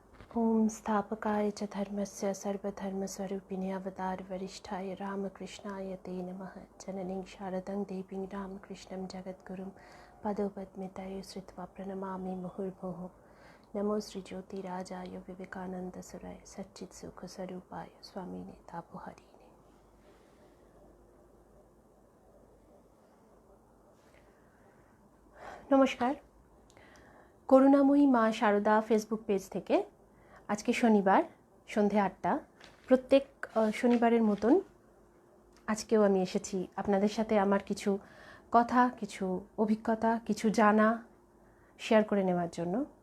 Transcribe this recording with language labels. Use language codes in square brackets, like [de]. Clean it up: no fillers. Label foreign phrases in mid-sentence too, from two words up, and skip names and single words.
[sa] ओम स्थापकाय च धर्मस्य सर्वधर्मस्वरूपिणे अवतार वरिष्ठाय रामकृष्णाय ते नमः। जननीं शारदं देवीं रामकृष्णं जगद्गुरुं पदोपद्मितये श्रुत्वा प्रणमामि मुहुर्मुहुः। नमो श्रीज्योतिराजाय विवेकानन्दसुराय सच्चित्सुखस्वरूपाय स्वामिने तापोहरिणे। [bn] नमस्कार। করুণাময়ী মা শারদা ফেসবুক পেজ থেকে আজকে শনিবার সন্ধে ৮টা, প্রত্যেক শনিবারের মতন আজকেও আমি এসেছি আপনাদের সাথে আমার কিছু কথা, কিছু অভিজ্ঞতা, কিছু জানা শেয়ার করে নেওয়ার জন্য।